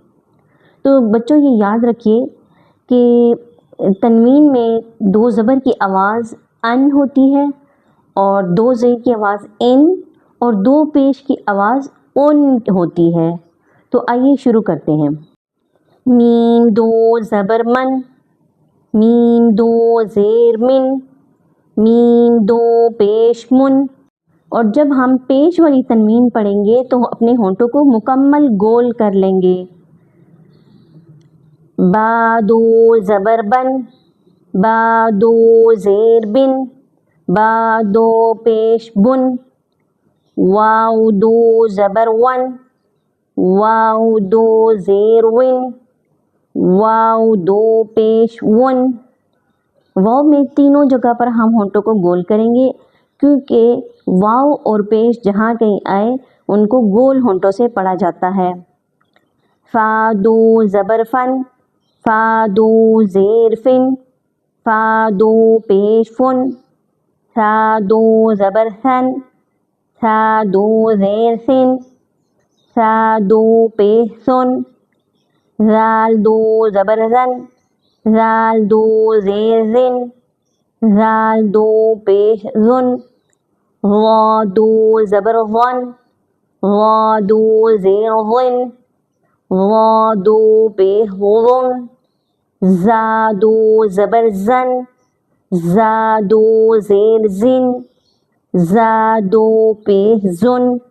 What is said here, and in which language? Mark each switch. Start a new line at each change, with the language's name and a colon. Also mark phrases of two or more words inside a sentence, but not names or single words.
Urdu: تو بچوں یہ یاد رکھیے کہ تنوین میں دو زبر کی آواز ان ہوتی ہے اور دو زیر کی آواز ان اور دو پیش کی آواز ان ہوتی ہے۔ تو آئیے شروع کرتے ہیں۔ میم دو زبر من، میم دو زیر من، میم دو پیش من۔ اور جب ہم پیش والی تنوین پڑھیں گے تو اپنے ہونٹوں کو مکمل گول کر لیں گے۔ با دو زبر بن، با دو زیر بن، با دو پیش بن۔ واو دو زبر ون، واو دو زیر ون، واو دو پیش ون۔ واو میں تینوں جگہ پر ہم ہونٹوں کو گول کریں گے، کیونکہ واو اور پیش جہاں کہیں آئے ان کو گول ہونٹوں سے پڑھا جاتا ہے۔ فا دو زبر فن، فا دو زیر فن، فا دو پیش فن۔ سا دو زبر سن، سا دو زیر سن، سا دو پیش سن۔ زال دو زبر زن، زال دو زیر زن، زال دو پیش زن۔ غا دو زبر غن، غا دو زیر غن، غا دو پیش غن۔ زا دو زبر زن، زا دو زیر زن، زا دو پیش زن۔